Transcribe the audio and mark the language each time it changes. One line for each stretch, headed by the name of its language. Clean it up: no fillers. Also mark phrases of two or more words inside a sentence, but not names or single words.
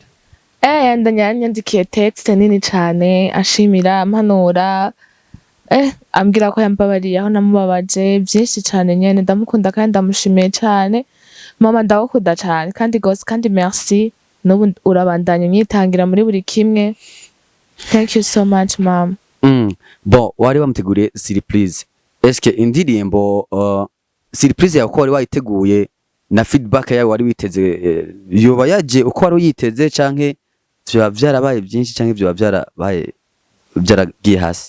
Rundi: ndanyandikiye text nini cyane ashimira ampanura ambwira ko yambabariye aho namubabaje byinshi cyane nyene ndamukunda kandi ndamushimiye cyane mama ndagukunda cyane kandi gose kandi merci n'ubu urabandanya unyitangira muri buri kimwe
English: thank you so much mom
Rundi: bon wari wamuteguriye surprise eske indirimbo surprise yawe ko wari wayiteguye na feedback yawe wari witeze yoba yaje uko wari uyiteze canke byo byarabaye byinshi canke byo byarabaye byaragiye hasi